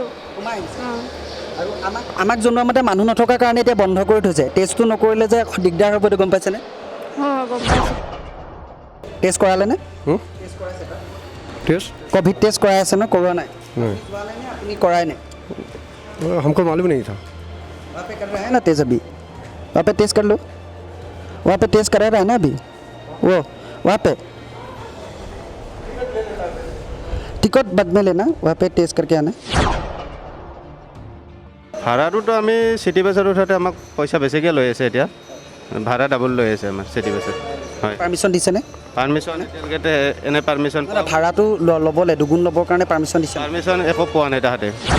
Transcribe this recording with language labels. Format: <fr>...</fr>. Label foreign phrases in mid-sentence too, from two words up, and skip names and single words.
<as>আৰু আমাক জনোৱা মতে মানুহ নথকাৰ কাৰণে এতিয়া বন্ধ কৰি থৈছে টেষ্টটো নকৰিলে যে দিগদাৰ হ'ব এইটো গম পাইছেনে গম পাইছোঁ টেষ্ট কৰালে নে</as> <hi>टेस्ट</hi> <as>ক'ভিড টেষ্ট কৰাই আছে ন কৰোৱা নাই</as> <hi>नहीं</hi> <as>আপুনি কৰাই নাই</as> <hi>हमको मालूम नहीं था वहाँ पे कर रहा है ना टेस्ट अभी वहाँ पे टेस्ट कर लो वहाँ पे टेस्ट करा रहा है ना अभी वो वहाँ पे टिकट बाद में लेना वहाँ पे टेस्ट करके आना</hi> <as>ভাড়াটোতো আমি চিটি বাছত উঠাতে আমাক পইচা বেছিকৈ লৈ আছে এতিয়া ভাড়া ডাবল লৈ আছে আমাৰ চিটি বাছত হয় পাৰ্মিশ্যন দিছেনে পাৰ্মিশ্যন এতিয়ালৈকে এনে পাৰ্মিশ্যন ভাড়াটো ল'বলৈ দুগুণ ল'বৰ কাৰণে পাৰ্মিশ্যন দিছে পাৰ্মিশ্যন একো পোৱা নাই তাহাঁতে</as>